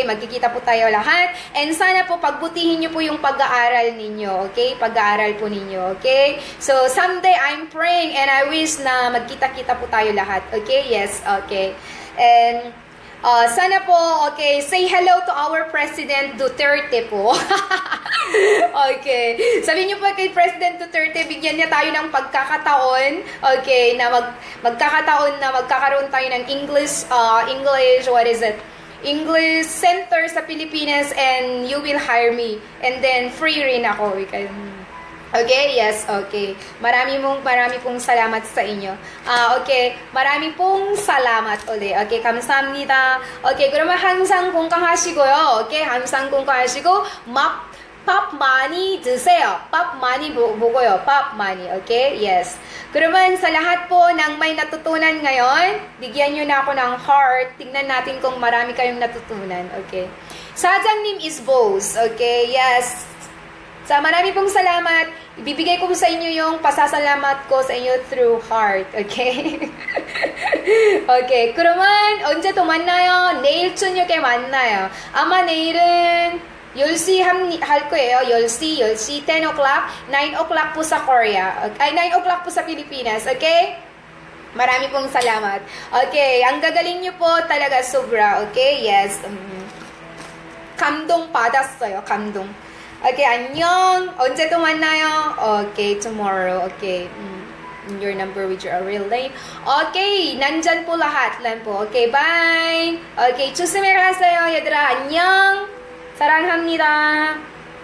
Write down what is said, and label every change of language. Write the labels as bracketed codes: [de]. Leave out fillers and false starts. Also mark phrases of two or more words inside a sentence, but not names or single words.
[tl] Magkikita po tayo lahat. And sana po pagbutihin niyo po yung pag-aaral ninyo. Okay? Pag-aaral po ninyo. [en] Okay? So someday I'm praying and I wish [tl] na magkita-kita po tayo lahat. [en] Okay? Yes. Okay. [tl] And sana po, [en] okay, say hello to our President Duterte po. Okay. [tl] Sabi niyo po kay President Duterte, bigyan niya tayo ng pagkakataon, okay, na magkakataon na magkakaroon tayo ng English, [en] what is it? English Center sa Pilipinas and you will hire me. And then, free [tl] rin ako. [en] Okay, yes, okay. [tl] Marami pong salamat sa inyo. Okay, marami pong salamat ulit. [ko] Okay, 감사합니다. Okay, 그러면 항상 건강하시고요. Okay, 항상 건강하시고, 밥 많이 드세요. 밥 많이 먹어요. 밥 많이. [en] Okay? Yes. [tl] Kuraman, sa lahat po ng may natutunan ngayon, bigyan nyo na ako ng heart. Tingnan natin kung marami kayong natutunan. [en] Okay? Sajangn님 is boss. Okay? Yes. [tl] Sa marami pong salamat. Ibibigay ko sa inyo yung pasasalamat ko sa inyo through heart. [en] Okay? Okay. [ko] 그러면 언제 또 만나요? 내일 저녁에 만나요. 아마 내일은 10시 할 거예요. [en] 10시, 10 o'clock, 9 o'clock [tl] po sa [en] Korea. [tl] Ay, 9 o'clock po sa Pilipinas. Okay? Marami pong salamat. Okay, ang gagaling nyo po talaga sobra. [en] Okay, yes. [ko] 감동 받았어요. 감동. Okay, 안녕. 언제 또 만나요? [en] Okay, tomorrow. Okay. Your number with your real name. [tl] Okay, nandyan po lahat. Lan po. Okay, bye. [ko] Okay, 조심히 가세요, 얘들아. 안녕. 사랑합니다.